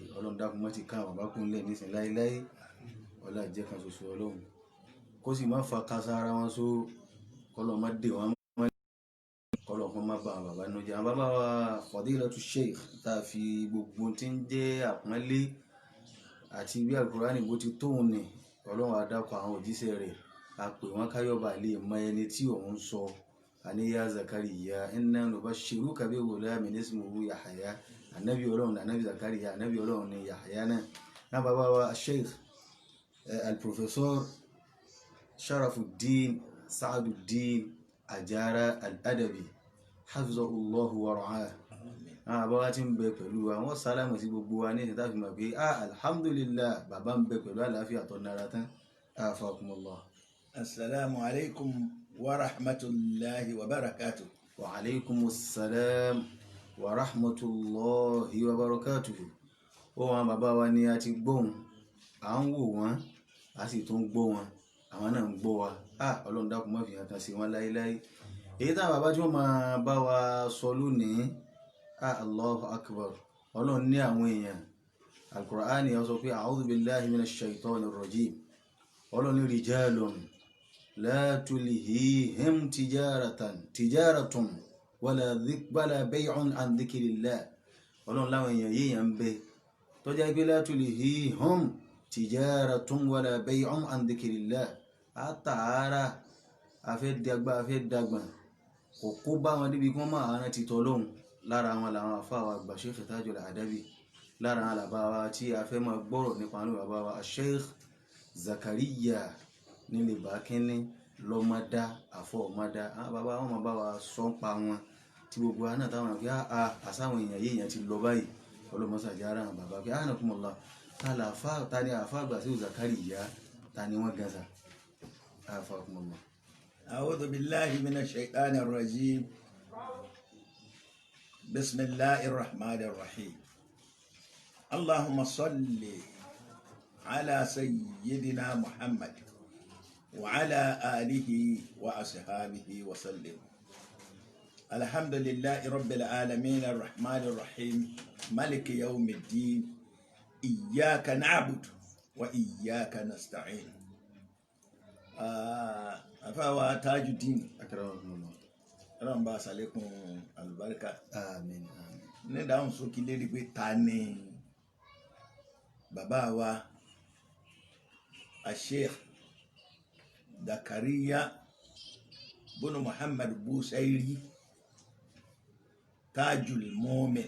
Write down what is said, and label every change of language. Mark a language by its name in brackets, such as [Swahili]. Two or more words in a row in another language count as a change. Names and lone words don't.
[Yoruba] Ọlọ́run dákun má ti ká àwọn bàbá kúnlẹ̀ nísìnyí láéláé. Ọlá jẹ́ kan ṣoṣo Ọlọ́run kó sì má fa kásá ara wọn só, kọ́lọ́run má dè wọ́n kọ́lọ́run kó má ba àwọn bàbá nínú jẹ́. Àwọn bàbá wa Fadilatu Sheikh tá a fi gbogbo tí ń jẹ́ àpọ́nlé àti bí Al-Qur'ani bó ti tóun ní Ọlọ́run á dákọ̀ àwọn òjíṣẹ́ rẹ̀, a pè wọ́n káyọ̀bà lè mọ ẹni tí òun sọ. [Arabic] Àníyá Zakariya إنا نبشرك بغلام اسمه يحيى. [Yoruba] Ànábì Ọlọ́run ní ànábì Zakariya, ànábì Ọlọ́run ní Yahya náà. Náà bàbá wa Sheikh Al-Professor Sharafuddin Sa'aduddin Ajara Al-Adabi [Arabic] حفظه الله ورعاه. [Yoruba] Àwọn bàbá wa ti ń bẹ pẹ̀lú wa, wọ́n sálámù sí gbogbo wa ní ìsìta fi mọ̀ pé alhamdulillah bàbá ń bẹ pẹ̀lú àlàáfíà tó nára tán. Afakumullah. [Arabic] السلام عليكم ورحمة الله وبركاته. وعليكم السلام ورحمة الله وبركاته. [Yoruba] Ó wọn bàbá wa ni a ti gbóhùn, à ń wò wọ́n, a sì tún gbọ́ wọn, àwọn náà ń gbọ́ wa. Ọlọ́run dákun má fi hàn kan sí wọn láéláé. Èyí táwọn bàbá tí wọ́n máa bá wa sọ lónìí, [Arabic] الله أكبر. [Yoruba] Ọlọ́run ní àwọn èèyàn. Al-Qur'ani ó sọ pé [Arabic] أعوذ بالله من الشيطان الرجيم. [Yoruba] Ọlọ́run ní [Arabic] رجال لا تلهيهم تجارة ولا بيع عن ذكر الله. [Yoruba] Ọlọ́run láwọn èèyàn yéèyàn ń bẹ tó jẹ́ pé [Arabic] لا تلهيهم تجارة ولا بيع عن ذكر الله. [Yoruba] Àtàárà afẹ́ dàgbà kò kó bá wọn débi kí wọ́n máa rántí t'Ọlọ́run. Lára wọn làwọn àfáà wa àgbà Sheikh Tajul Adabi. Lára wọn làbá wa tí a fẹ́ máa gbọ́rọ̀ nípa àwọn bàbá wa Sheikh Zakariya nílé bàkínní lọ́mọdá àfọ̀mọ́dá. Àwọn bàbá wọn máa bá wa sọ ń pa wọn tí gbogbo wa náà táwọn àgbẹ̀ àsáwọn èèyàn yéèyàn ti lọ báyìí. Ọlọ́mọsàdì ara àwọn bàbá pé anakumullah ta ni àfáà àgbà sí Zakariya, ta ni wọ́n gan sa. Afakumullah. [Arabic] أعوذ بالله من الشيطان الرجيم. بسم الله الرحمن الرحيم. اللهم صل على سيدنا محمد وعلى آله وأصحابه وسلم. الحمد لله رب العالمين الرحمن الرحيم مالك يوم الدين. إياك نعبد وإياك نستعين. [Yoruba] Afawa Tajuddin Akramakumullah. Ọlọ́run bá ṣàlékún àlùbáríkà. Àmín. Ní dáhùn sókè lérí pé ta ni bàbá wa Sheikh Zakariya bunu Muhammad Busairi Tajul Mu'min.